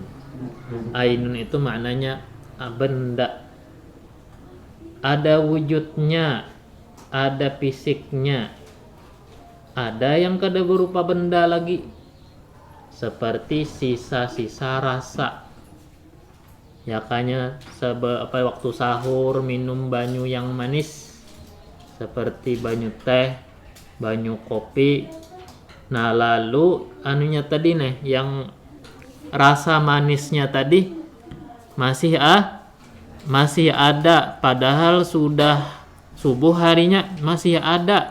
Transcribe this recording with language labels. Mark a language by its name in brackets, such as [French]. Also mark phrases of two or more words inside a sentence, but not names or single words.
[Indonesian] Ainun itu maknanya benda. [Banjar] Ada wujudnya, ada fisiknya, ada yang kada berupa benda lagi, seperti sisa-sisa rasa. Ya kanya waktu sahur minum banyu yang manis, seperti banyu teh, banyu kopi. [Indonesian] Nah lalu anunya tadi nih, yang rasa manisnya tadi masih ada, padahal sudah subuh harinya masih ada.